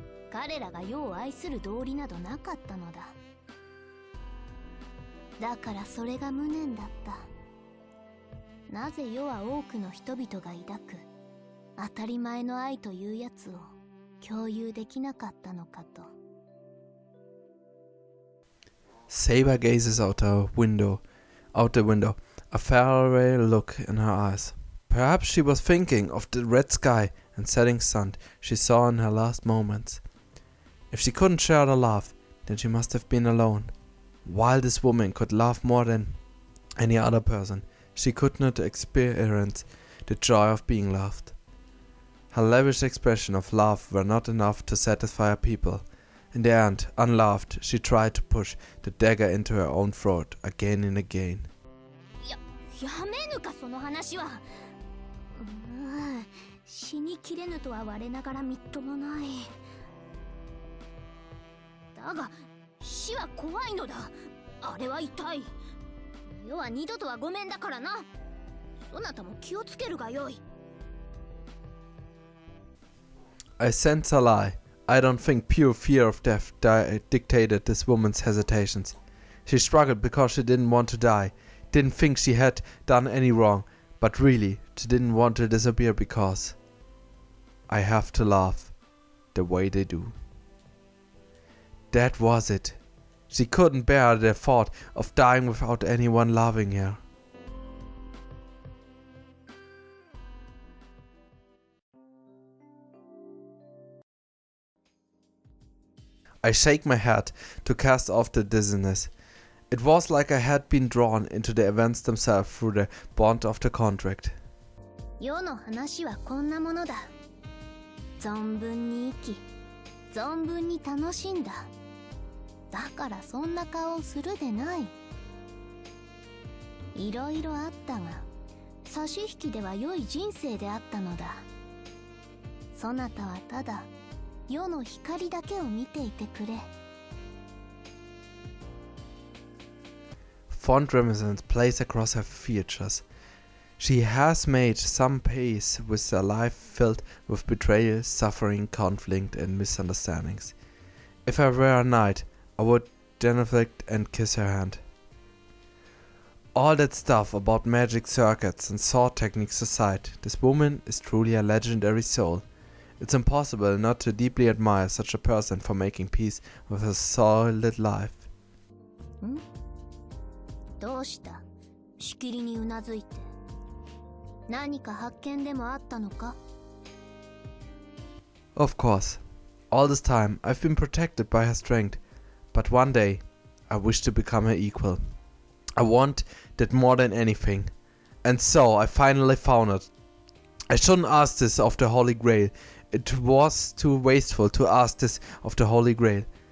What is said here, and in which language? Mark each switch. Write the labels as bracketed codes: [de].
[ja] 彼らが世を愛する道理などなかったのだ。だからそれが無念だった。なぜ世は多くの人々が抱く当たり前の愛というやつを共有できなかったのかと。 [en] Saber gazes out the window, a faraway look in her eyes. Perhaps she was thinking of the red sky and setting sun she saw in her last moments. If she couldn't share the love, then she must have been alone. While this woman could love more than... any other person. She could not experience the joy of being loved. Her lavish expression of love were not enough to satisfy her people. In the end, unloved, she tried to push the dagger into her own throat again and again. [ja] やめぬかその話は。死にきれぬとは我ながらみっともない。だが死は怖いのだ。あれは痛い。世は二度とはごめんだからな。そなたも気をつけるがよい。 [en] I sense a lie. I don't think pure fear of death dictated this woman's hesitations. She struggled because she didn't want to die, didn't think she had done any wrong, but really, she didn't want to disappear because I have to laugh the way they do. That was it. She couldn't bear the thought of dying without anyone loving her. I shake my head to cast off the dizziness. It was like I had been drawn into the events themselves through the bond of the contract. [ja] 世の話はこんなものだ。存分に生き、存分に楽しんだ。だからそんな顔をするでない。いろいろあったが、差し引きでは良い人生であったのだ。そなたはただ世の光だけを見ていてくれ。 [en] Fond reminiscence plays across her features. She has made some peace with a life filled with betrayal, suffering, conflict, and misunderstandings. If I were a knight, I would genuflect and kiss her hand. All that stuff about magic circuits and sword techniques aside, this woman is truly a legendary soul. It's impossible not to deeply admire such a person for making peace with a solid life. [ja] どうした？しきりにうなずいて。何か発見でもあったのか？ [en] Of course. All this time I've been protected by her strength. But one day, I wish to become her equal. I want that more than anything. And so I finally found it. I shouldn't ask this of the Holy Grail. It was too wasteful to ask this of the Holy Grail.